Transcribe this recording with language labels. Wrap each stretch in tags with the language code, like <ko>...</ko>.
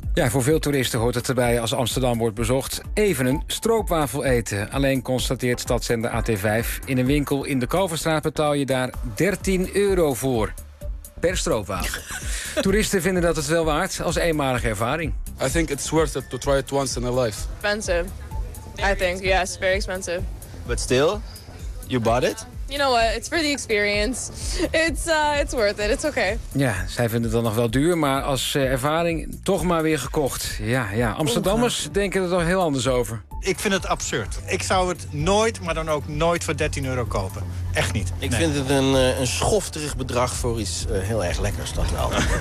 <nl>Ja, voor veel toeristen hoort het erbij als Amsterdam wordt bezocht even een stroopwafel eten. Alleen constateert stadszender AT5, in een winkel in de Kalverstraat betaal je daar €13 voor. Per stroopwafel. Toeristen vinden dat het wel waard als eenmalige ervaring.</nl> <en>I think it's worth it to try it once in a life. Expensive. I think, yes, very expensive. But still, you bought it? You know what, it's for the experience. It's worth it, it's okay.</en> <nl>Ja, zij vinden het dan nog wel duur, maar als ervaring toch maar weer gekocht. Ja, ja. Amsterdammers denken er toch heel anders over. Ik vind het absurd. Ik zou het nooit, maar dan ook nooit voor 13 euro kopen. Echt niet. Ik vind het een schofterig bedrag voor iets heel erg lekkers, dat wel.</nl>